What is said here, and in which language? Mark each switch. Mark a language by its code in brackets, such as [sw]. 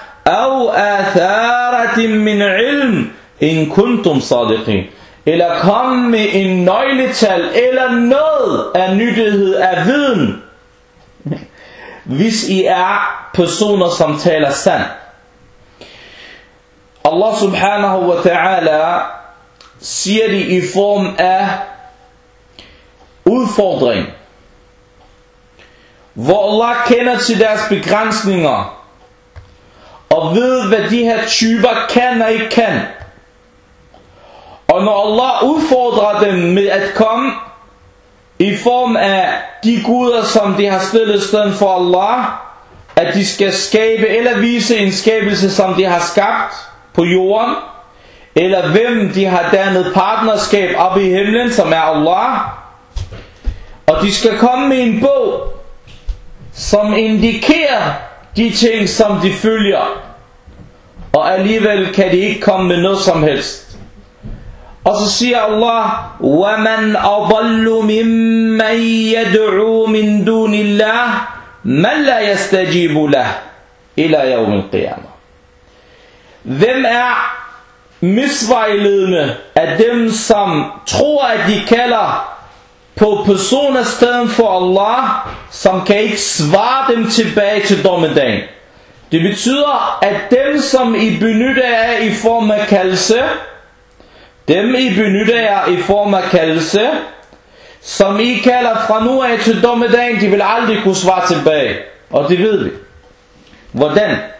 [ar] أو آثارة من علم إن كنتم صادقين. [da] Eller kom med en nøgletal eller noget af nyttighed af viden, hvis I er personer, som taler sand. Allah subhanahu wa ta'ala siger det i form af udfordring, hvor Allah kender til deres begrænsninger og ved, hvad de her typer kan og ikke kan. Og når Allah udfordrer dem med at komme i form af de guder, som de har stillet i stedet for Allah, at de skal skabe eller vise en skabelse, som de har skabt på jorden, eller hvem de har dannet partnerskab op i himlen, som er Allah, og de skal komme med en bog, som indikerer de ting, som de følger, og alligevel kan de ikke komme med noget som helst. Og så siger Allah, [ar] وَمَنْ أَضَلُّ مِمَّنْ يَدْعُو مِنْ دُونِ اللَّهِ مَنْ لَا يَسْتَجِيبُ لَهِ إِلَى يَوْمِ الْقِيَامَةِ. [da] Hvem er misvejledende af dem, som tror, at de kalder på personer stedet for Allah, som kan ikke svare dem tilbage til dommedagen? Det betyder, at dem, som I benytter af i form af kaldelse, dem I benytter jer i form af kaldelse, som I kalder fra nu af til dommedagen, de vil aldrig kunne svare tilbage. Og det ved vi. Hvordan?